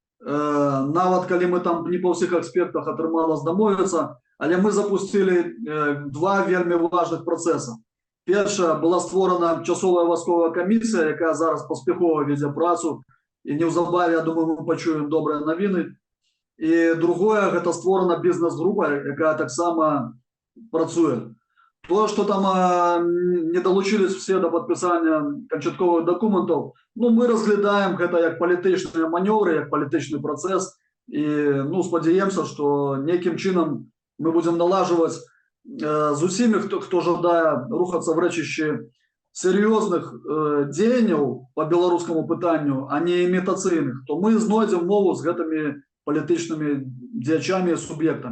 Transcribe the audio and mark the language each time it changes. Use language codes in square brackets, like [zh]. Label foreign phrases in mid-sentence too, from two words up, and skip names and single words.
[be] Нават калі мы там не па ўсіх аспектах атрымалася дамовіцца, але мы запустили 2 вельмі важных працэса. Першая, была створана часовая вайсковая камісія, якая зараз паспяхова вядзе працу, і неўзабаве, я думаю, мы пачуем добрыя навіны. І другое, гэта створана бізнес-група, якая таксама працуе. [ru] То, что там не долучились все до подписания [be] канчатковых документов, [ru] ну, мы разглядаем это как [uk] політичні маневри, як політичний процес. І, ну, сподіваємося, що неким чином ми будемо налажувати з усіми, хто жадає рухатися в речищі серйозних діянь по білоруському питанню, а не імітаційних, то ми знайдемо мову з гэтими політичними діячами і суб'єктами.